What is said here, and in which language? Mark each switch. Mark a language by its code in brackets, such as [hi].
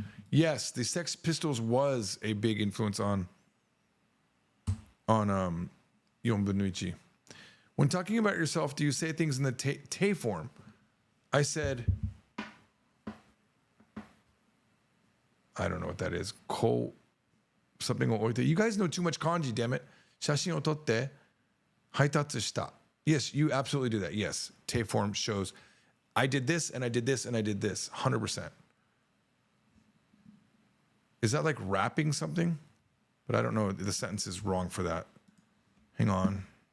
[en] Yes, the Sex Pistols was a big influence on Yon Benucci. When talking about yourself, do you say things in the te form? I said, I don't know what that is. [ja] Somethingを置いて. [en] You guys know too much kanji, damn it. [ja] 写真を撮って配達した. [en] Yes, you absolutely do that. Yes, te form shows I did this and I did this and I did this. 100%. Is that like rapping something? But I don't know. The sentence is wrong for that. Hang on.